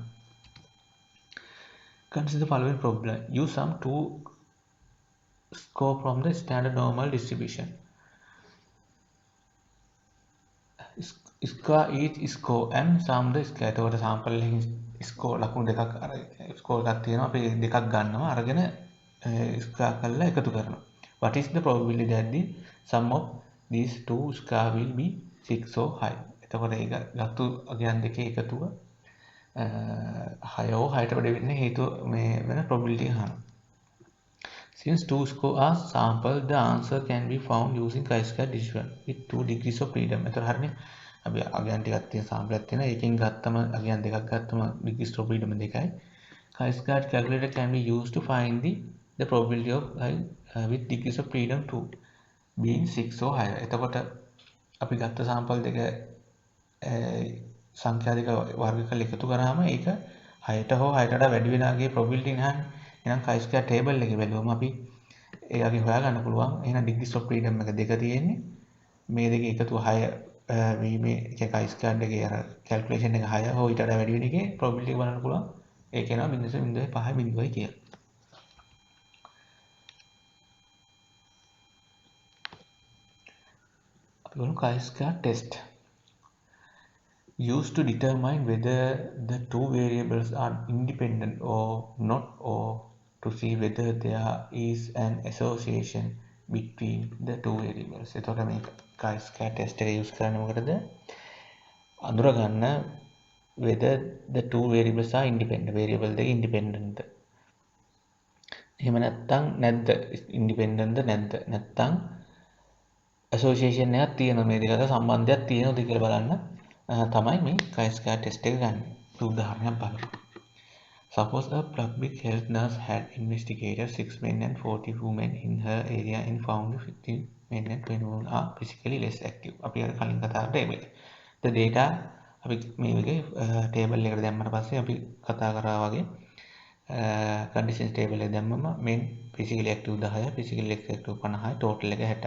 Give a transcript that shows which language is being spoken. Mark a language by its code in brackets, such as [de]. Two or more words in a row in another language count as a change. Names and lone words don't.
[en] Consider the following problem. Use sum to score from the standard normal distribution. Square each score and sum the square. [si] එතකොට sample එකකින් score ලකුණු දෙකක් අර score එකක් තියෙනවා. අපි දෙකක් ගන්නවා අරගෙන square කරලා එකතු කරනවා. [en] What is the probability that the sum of these two square will be 6 or higher? [si] එතකොට ඒක ගත්තු අගයන් දෙකේ එකතුව 6 or 6ට වැඩි වෙන්නේ හේතුව මේ වෙන probability එක අහනවා. [en] Since two score are sampled, the answer can be found using chi-square distribution with 2 degrees of freedom. [si] එතකොට හරිනේ. අපි අගයන් ටිකක් තියෙන sample එකක් තියෙනවා. ඒකෙන් ගත්තම අගයන් දෙකක් ගත්තම [en] degrees of freedom [si] දෙකයි. [en] Chi-square calculator can be used to find the probability of with degrees of freedom 2 being 6 or higher. [si] එතකොට අපි ගත්ත sample දෙක සංඛ්‍යා දෙක වර්ග කරලා එකතු කරාම ඒක 6ට හෝ 6ට වඩා වැඩි වෙන අගේ probability නහන්නේ. එහෙනම් [en] chi-square table [si] එකේ බැලුවම අපි ඒ අගේ හොයාගන්න පුළුවන්. එහෙනම් [en] degrees of freedom [si] එක දෙක තියෙන්නේ. මේ දෙකේ එකතුව 6 වීමේ chi-square එකේ අර calculation එක 6 හෝ ඊට වඩා වැඩි වෙන එකේ probability එක බලන්න පුළුවන් ඒක එනවා 0.05 කියලා. අපි බලමු [en] chi-square test. Used to determine whether the two variables are independent or not, or to see whether there is an association between the two variables. [si] එතකොට මේ [en] chi-square test [si] එක use කරන්නේ මොකටද? අඳුර ගන්න [en] whether the two variables are independent. [si] variable දෙක independent. එහෙම නැත්නම් නැද්ද? independent නැද්ද? නැත්නම් association එකක් තියෙනවා මේ දෙක අතර සම්බන්ධයක් තියෙනවද කියලා බලන්න තමයි මේ [en] chi-square test [si] එක ගන්න. උදාහරණයක් බලමු. [en] Suppose a public health nurse had investigated 6 men and 40 women in her area and found 15 men and 20 women are physically less active. [si] අපි අර කලින් කතා කරා table. [en] The data [si] අපි මේ වගේ table එකට දැම්මම පස්සේ අපි කතා කරා වගේ [en] conditions table [si] එක දැම්මම [en] men physically active [si] 10යි [en] physically less active [si] 50යි total එක 60යි.